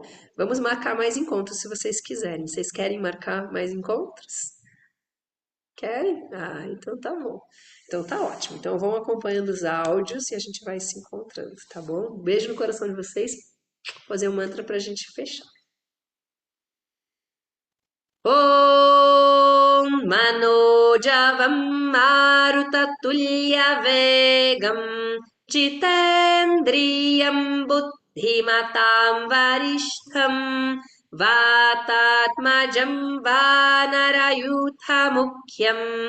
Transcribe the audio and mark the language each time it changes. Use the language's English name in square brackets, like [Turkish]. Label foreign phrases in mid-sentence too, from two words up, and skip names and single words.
[Portuguese] Vamos marcar mais encontros se vocês quiserem. Vocês querem marcar mais encontros? Querem? Ah, então tá bom. Então tá ótimo. Então vão acompanhando os áudios e a gente vai se encontrando, tá bom? Um beijo no coração de vocês. Vou fazer um mantra pra gente fechar. [Sanskrit] ॐ मनोजवं मारुततुल्यवेगं जितेन्द्रियं बुद्धिमतां वरिष्ठं वातात्मजं वानरयूथमुख्यं